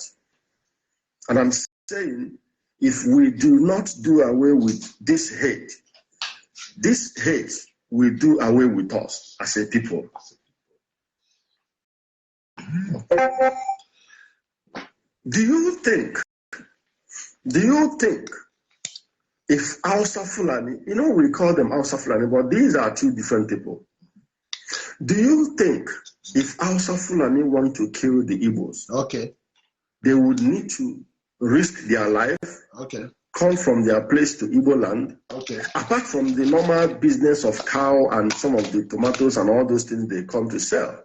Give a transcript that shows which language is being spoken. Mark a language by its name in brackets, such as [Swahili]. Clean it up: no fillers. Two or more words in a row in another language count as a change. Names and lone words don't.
[English] And I'm saying, if we do not do away with this hate will do away with us as a people. Do you think if Hausa Fulani, we call them Hausa Fulani, but these are two different people. Do you think if Hausa Fulani want to kill the Igbos, they would need to risk their life, come from their place to Igbo land, apart from the normal business of cow and some of the tomatoes and all those things they come to sell?